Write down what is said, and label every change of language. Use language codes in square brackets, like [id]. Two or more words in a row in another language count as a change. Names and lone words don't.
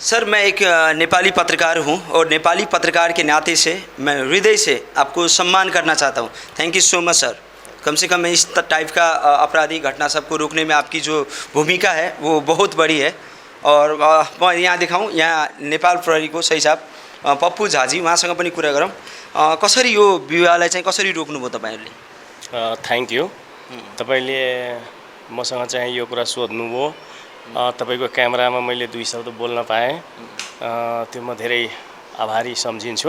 [hi] सर मैं एक नेपाली पत्रकार हूं और नेपाली पत्रकार के नाते से मैं हृदय से आपको सम्मान करना चाहता हूं। [en] thank you so much sir. [hi] कम से कम इस टाइप का आपराधिक घटना सबको रोकने में आपकी जो भूमिका है वो बहुत बड़ी है। और मैं यहाँ दिखाऊँ, [ne] यहाँ नेपाल प्रहरीको सही साहब पप्पू झाजी, उहाँसँग पनि कुरा गरौँ। कसरी यो विवाहलाई चाहिँ कसरी रोक्नुभयो तपाईँहरूले? [en] thank you. [ne] तपाईँले मसँग चाहिँ यो कुरा सोध्नुभयो, तपाईँको क्यामेरामा मैले 2 शब्द बोल्न पाएँ, त्यो म धेरै आभारी सम्झिन्छु।